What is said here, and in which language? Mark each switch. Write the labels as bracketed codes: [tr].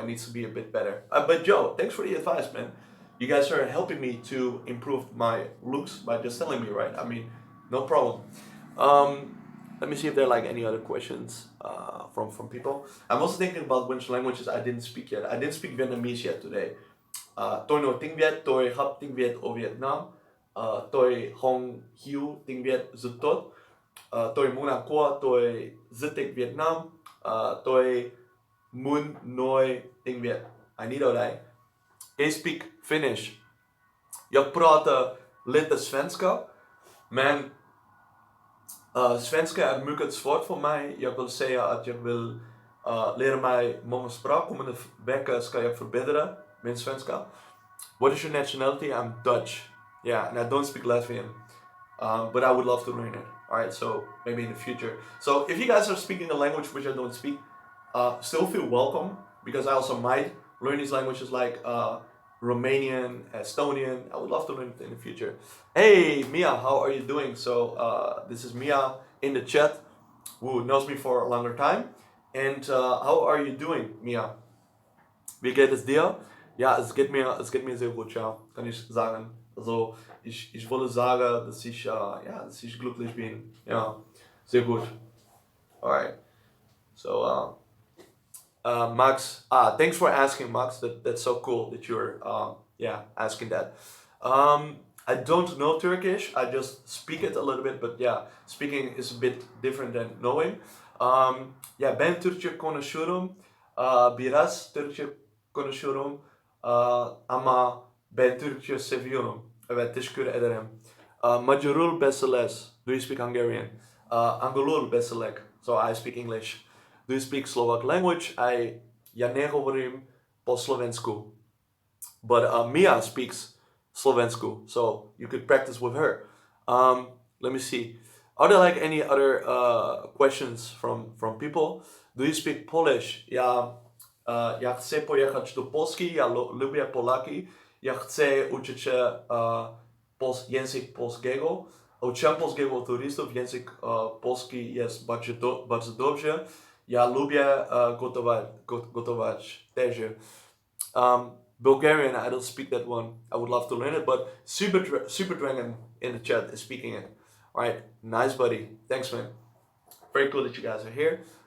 [en] It needs to be a bit better. But Joe, thanks for the advice, man. You guys are helping me to improve my looks by just telling me, right? I mean, no problem. Let me see if there are like any other questions from people. I'm also thinking about which languages I didn't speak yet. I didn't speak Vietnamese yet today. [vi] Tôi nói tiếng Việt, tôi học tiếng Việt ở Việt Nam. Tôi không hiểu tiếng Việt rất tốt. Tôi muốn học qua, tôi rất thích Việt Nam. Tôi muốn nói tiếng Việt. [en] I need all that. I speak Finnish. [sv] Jag pratar lite svenska, men svenska är mycket svårt för mig. Jag vill säga att jag vill lära mig många språk. Kommande vecka ska jag förbättra min svenska. [en] What is your nationality? I'm Dutch. Yeah, and I don't speak Latvian, but I would love to learn it. All right, so maybe in the future. So if you guys are speaking a language which I don't speak, still feel welcome, because I also might learn these languages like Romanian, Estonian. I would love to learn it in the future. Hey Mia, how are you doing? So this is Mia in the chat, who knows me for a longer time. And how are you doing, Mia? [de] Wie geht es dir? Ja, es geht mir sehr gut, ja, kann ich sagen. Also ich wollte sagen, dass dass ich glücklich bin. Ja, sehr gut. Alright. [en] So Max, thanks for asking, Max. That's so cool that you're asking that. I don't know Turkish. I just speak it a little bit, but yeah, speaking is a bit different than knowing. [tr] Ben Türkçe konuşuyorum. Biraz Türkçe konuşuyorum. Ama ben Türkçe seviyorum. Evet, teşekkür ederim. [hu] Majorul Beseles. [en] Do you speak Hungarian? [hu] Angolul Beselek. [en] So I speak English. Do you speak Slovak language? [sk] Ja negovorim po slovensku. [en] But Mia speaks Slovensku, so you could practice with her. Let me see. Are there like any other questions from people? Do you speak Polish? [pl] Ja chcę pojechać do Polski, ja lubię Polaki. Ja chcę uczyć się język polskiego. Uczyłem polskiego turystów, język polski jest bardzo dobrze. Ja lubię gotować też. [en] Bulgarian, I don't speak that one. I would love to learn it, but Super Dragon in the chat is speaking it. All right, nice, buddy. Thanks, man. Very cool that you guys are here.